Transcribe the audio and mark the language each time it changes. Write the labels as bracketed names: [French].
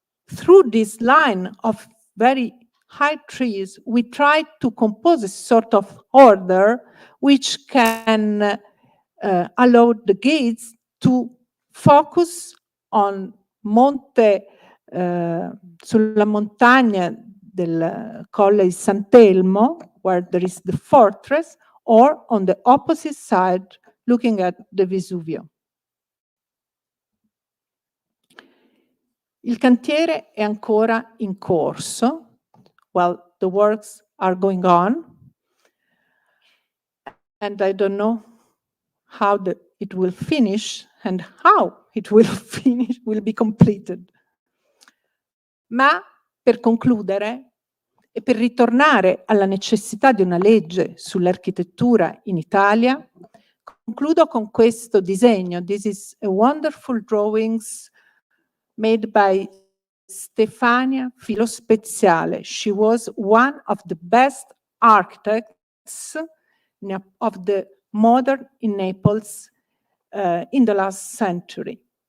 [English] through this line of very high trees, we try to compose a sort of order which can allow the gaze to focus on [Italian] sulla montagna del Colle di Sant'Elmo, [English] where there is the fortress, or on the opposite side, looking at the Vesuvio. [Italian] Il cantiere è ancora in corso. [English] Well, the works are going on. And I don't know how it will finish and how it will finish, will be completed. [Italian] Ma per concludere e per ritornare alla necessità di una legge sull'architettura in Italia, concludo con questo disegno. [English] This is a wonderful drawings made by Stefania Filospeziale. She was one of the best architects of the modern in Naples in the last century.